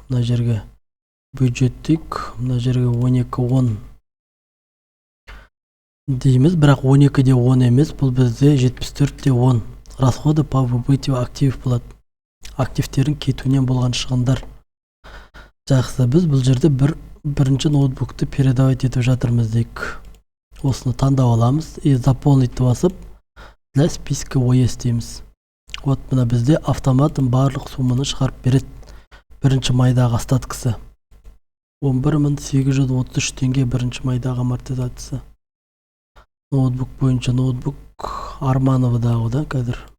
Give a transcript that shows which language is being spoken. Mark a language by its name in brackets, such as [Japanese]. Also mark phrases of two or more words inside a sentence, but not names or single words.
[Kazakh] Мына жерге бюджет дейік. Мына жерге 12-10 дейміз, бірақ 12-де 10 емес, бұл бізде 74-де 10. [Russian] Расходы по выбытию актив [Kazakh] болады. Активтердің кетуінен болған шығындар. Жақсы, біз бұл жерде бірінші ноутбукты передавать етіп жатырмыз дейік. Осыны таңдап аламыз [Russian] и заполнить [Kazakh] басып, [Russian] для списка ОЕС [Kazakh] дейміз. Вот мына бізде автоматын барлық сумманы шығарып береді. Бірінші майдағы остаткысы 11833 теңге бірінші майдағы амортизациясы. Ноутбук бойынша ноутбук Армановадағы да қазір.